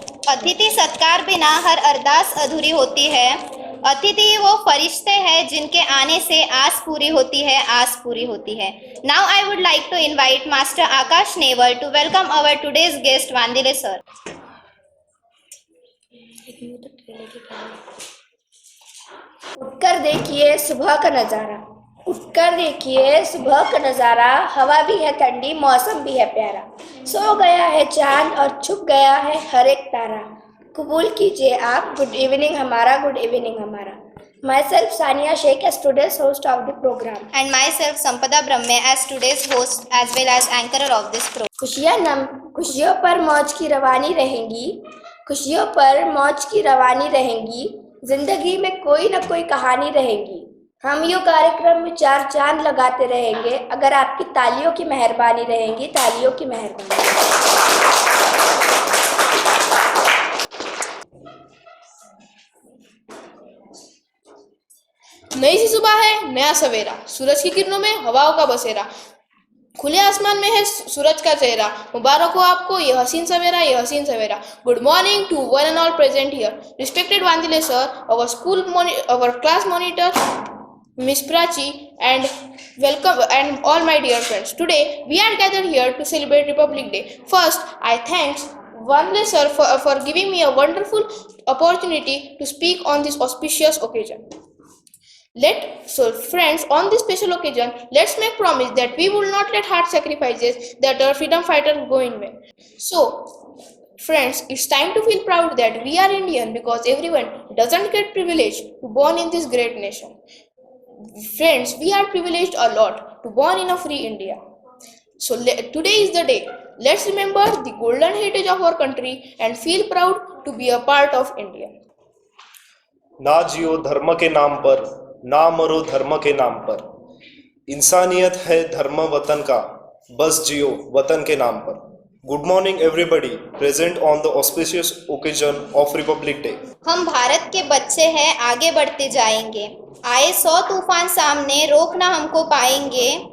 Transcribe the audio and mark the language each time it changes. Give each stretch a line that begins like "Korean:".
Hindi: अतिथि सत्कार बिना हर अरदास अधूरी होती है। अतिथि वो फरिश्ते हैं जिनके आने से आस पूरी होती है, आस पूरी होती है।
English: Now I would like to invite Master Akash Neval to welcome our today's guest Vandile sir.
Hindi: उठकर देखिए सुबह का नज़ारा, उठकर देखिए सुबह का नज़ारा, हवा भी है ठंडी, मौसम भी है प्यारा। सो गया है चांद और छुप गया है हर एक तारा। कबूल कीजिए आप
English: good evening
Hindi: हमारा, गुड इवनिंग हमारा।
English: Myself Sania Sheikh as today's host of the program. And myself Sampada Brahme as today's host as well as anchorer of this program.
Hindi: खुशियों पर मौज की रवानी रहेंगी, खुशियों पर मौज की रवानी रहेंगी, जिंदगी में कोई न कोई कहानी रहेगी। हम यो कार्यक्रम में चार चांद लगाते रहेंगे अगर आपकी तालियों की मेहरबानी रहेंगी, तालियों की मेहरबानी। नई सी सुबह है, नया सवेरा, सूरज की किरणों में हवाओं का बसेरा, खुले आसमान में है सूरज का चेहरा। मुबारक हो आपको ये हसीन सवेरा, ये हसीन सवेरा।
English: Good morning to one and all present here. Respected Vandile sir, our class monitor Miss Prachi, and welcome and all my dear friends. Today we are gathered here to celebrate Republic Day. First, I thanks Vandile sir for giving me a wonderful opportunity to speak on this auspicious occasion. So friends, on this special occasion, let's make promise that we will not let hard sacrifices that our freedom fighters go in vain. So friends, it's time to feel proud that we are Indian, because everyone doesn't get privileged to born in this great nation. Friends, we are privileged a lot to born in a free India. So today is the day. Let's remember the golden heritage of our country and feel proud to be a part of India.
Hindi: ना जियो धर्म के नाम पर, ना मरो धर्म के नाम पर, इंसानियत है धर्म वतन का, बस जियो वतन के नाम पर।
English: Good morning everybody present on the auspicious occasion of Republic Day.
Hindi: हम भारत के बच्चे हैं, आगे बढ़ते जाएंगे। आए 100 तूफान सामने, रोक ना हमको पाएंगे।